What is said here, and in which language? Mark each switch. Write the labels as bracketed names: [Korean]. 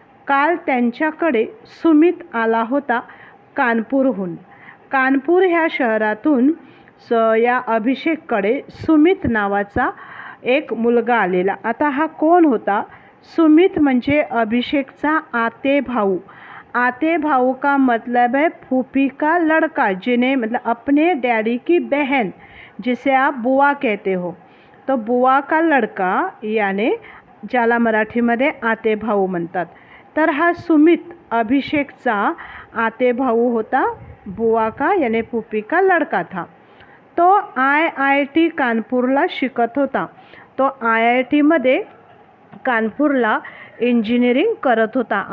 [Marathi] काल त्यांच्याकडे सुमित आला होता कानपूरहून. कानपूर ह्या शहरातून या अभिषेककडे सुमित नावाचा एक मुलगा आलेला. आता हा कोण होता? सुमित म्हणजे अभिषेकचा आते भाऊ. [Hindi] आते भाऊ का मतलब है फूफी का लड़का, जिन्हें मतलब अपने डैडी की बहन, जिसे आप बुआ कहते हो. तो बुआ का लड़का याने [Marathi] ज्याला मराठीमध्ये आते भाऊ म्हणतात. तर हा सुमित अभिषेकचा आते भाऊ होता, [Hindi] बुआ का याने फूफी का लड़का था. [Marathi] तो IIT कानपूरला शिकत होता. तो IITमध्ये कानपूरला इंजिनिअरिंग करत होता.